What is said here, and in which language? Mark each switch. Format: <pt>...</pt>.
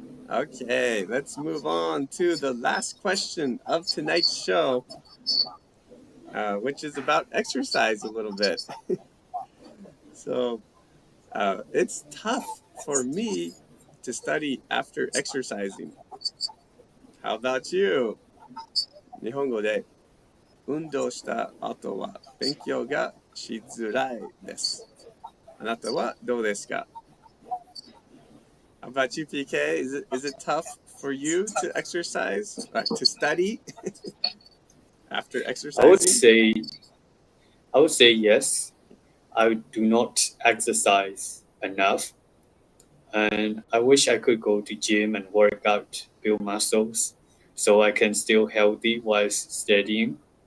<en>Okay, let's move on to the last question of tonight's show, which is about exercise a little bit. So, it's tough for me to study after exercising. How about you?</en> <ja>日本語で運動した後は勉強がしづらいです。あなたはどうですか?</ja> <en>How about you, PK? Is it tough for you to exercise, to study after exercising? I would say yes. I do not exercise enough, and I wish I could go to gym and work out, build muscles, so I can still healthy while studying.</en>